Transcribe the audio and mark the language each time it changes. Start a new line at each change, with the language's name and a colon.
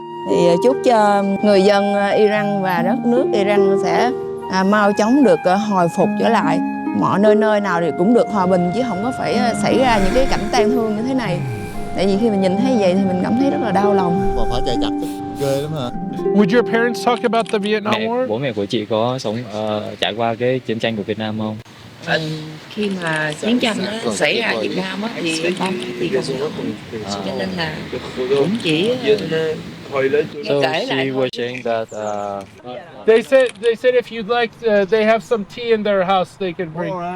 Vietnamese: Thì chúc cho người dân Iran và đất nước Iran sẽ mau chóng được hồi phục trở lại. Mọi nơi nào thì cũng được hòa bình chứ không có phải xảy ra những cái cảnh tang thương như thế này. Tại vì khi mình nhìn thấy vậy thì mình cảm thấy rất là đau lòng. Và phải chạy chặt. ghê lắm hả?
English: Would your parents talk about the Vietnam War?
Vietnamese: Bố mẹ của chị có trải qua cái chiến tranh của Việt Nam không? Khi mà chiến tranh nó xảy ra ở Việt Nam á, thì ba mẹ thì không có, cho nên là cũng chỉ
English: So
Vietnamese: kể
English: she
Vietnamese: lại thôi.
English: was saying that They said if you'd like, they have some tea in their house they could bring.